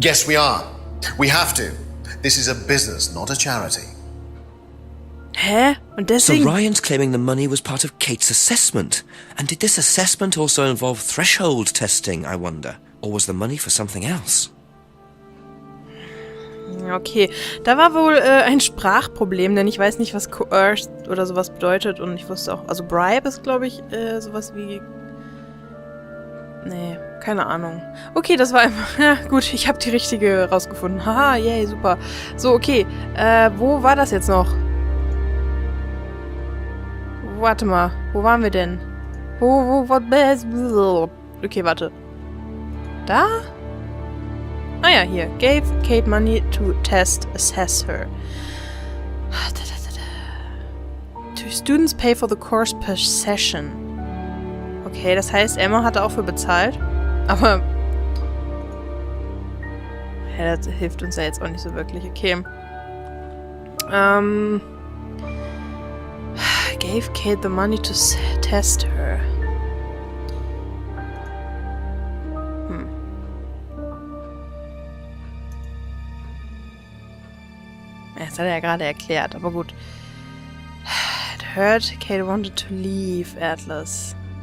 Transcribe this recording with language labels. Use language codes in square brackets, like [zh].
[en] Yes, we are. We have to. This is a business, not a charity. [de] Hä? Und deswegen... [en] So Ryan's claiming the money was part of Kate's assessment. And did this assessment also involve threshold testing, I wonder? Or was the money for something else? [de] Okay, da war wohl ein Sprachproblem, denn ich weiß nicht, was coerced oder sowas bedeutet und ich wusste auch, also bribe ist, glaube ich, sowas wie Nee, keine Ahnung. Okay, das war einfach... Ja, gut, ich habe die richtige rausgefunden. Haha, yay, super. So, okay. Wo war das jetzt noch? Warte mal. Wo waren wir denn? Okay, warte. Da? Ah ja, hier. [en] Gave Kate money to assess her. To students pay for the course per session. [de] Okay, das heißt, Emma hat dafür bezahlt. Aber... Ja, das hilft uns ja jetzt auch nicht so wirklich. Okay. [en] Gave Kate the money to test her. [de] Das hat er ja gerade erklärt, aber gut. [en] It hurt, Kate wanted to leave Atlas.